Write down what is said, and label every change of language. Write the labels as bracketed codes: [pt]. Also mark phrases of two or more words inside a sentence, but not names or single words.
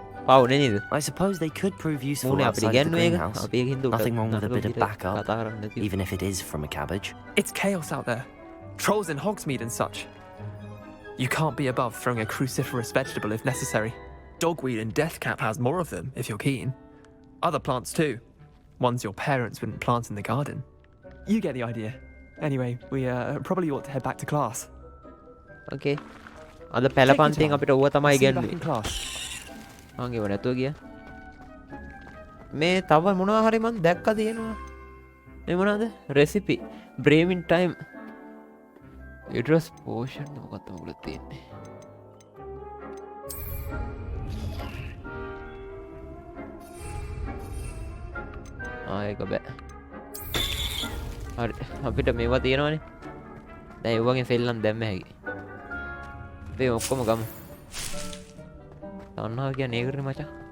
[si] පවුනේ නේද? [en] I suppose they could prove useful [si] මූනේ අපිට [en] outside of the [si] ඉගැන්නුවේ ඒක. [en] greenhouse. [si] අපි ඒක හින්දා [en] Nothing wrong with a bit of backup, [si] කතා කරන්න නැති. [en] even if it is from a cabbage. It's chaos out there. Trolls in Hogsmeade and such. You can't be above throwing a cruciferous vegetable if necessary. Dogweed and deathcap has more of them, if you're keen. Other plants too. Ones your parents wouldn't plant in the garden. You get the idea. Anyway, we probably ought to head back to class. [si] Okay. අද පැලපන්තියෙන් අපිට ඕව තමයි [en] See you back [si] ඉගැන්නුවේ. [en] in class. [si] මං ඒව නැතුව ගියා. මේ තව මොනවා හරි මං දැක්ක තියෙනවා. මේ මොනවාද? රෙසිපි. [en] Brewing time. Uterus potion [si] මොකක්ද මොකද තියෙන්නේ? ඒක බෑ. හරි අපිට මේවා තියෙනවනේ. දැන් ඒ වගේ සෙල්ලම් දැම්ම හැකි. අපි ඔක්කොම ගමු. තණ්හාව කියන්නේ ඒකනේ මචං.